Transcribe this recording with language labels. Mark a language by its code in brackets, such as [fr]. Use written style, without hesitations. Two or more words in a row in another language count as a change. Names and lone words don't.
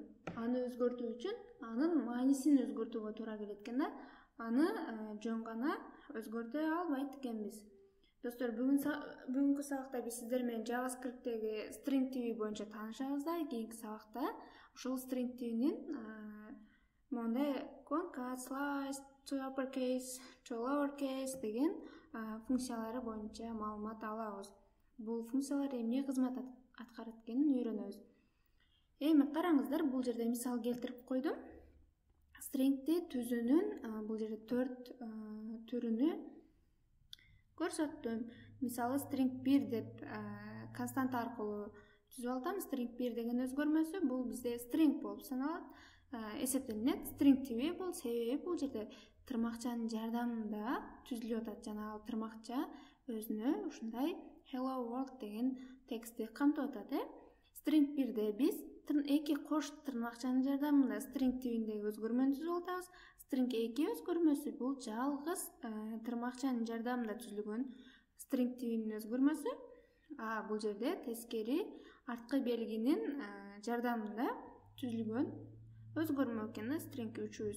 [ky] Аны өзгөртүү үчүн анын маанисин өзгөртүүгө туура келет экен да. Аны жөн гана өзгөртө албайт экенбиз. Достор, бүгүнкү сабакта биз сиздер менен JavaScript'теги string тиби боюнча таанышабыз да. Кийинки сабакта ошол string тибинин мондай concat, slice, to uppercase, to lowercase деген функциялары боюнча маалымат алабыз. Бул функциялар эмне кызмат аткарат экенин үйрөнөбүз. Эми караңыздар, бул жерде мисал келтирип койдум. String'ти түзүүнүн бул жерде 4 түрүнү көрсөттүм. Мисалы string 1 деп константа аркылуу түзүп алсам, string 1 деген өзгөрмөсү бул бизде string болуп саналат, эсептелинет. String тиби бул себеби бул жерде тырмакчанын жардамында түзүлүп атат. Жана ал тырмакча өзүнө ушундай [en] hello world [ky] деген текстти камтып атат. String 1де биз эки кош тырмакчанын жардамында string тибиндеги өзгөрмөнү түзүп атабыз. String 2 өзгөрмөсү бул жалгыз тырмакчанын жардамында түзүлгөн string тибинин өзгөрмөсү. Бул жерде тескери арткы белгинин жардамында түзүлгөн өзгөрмө экен да string 3.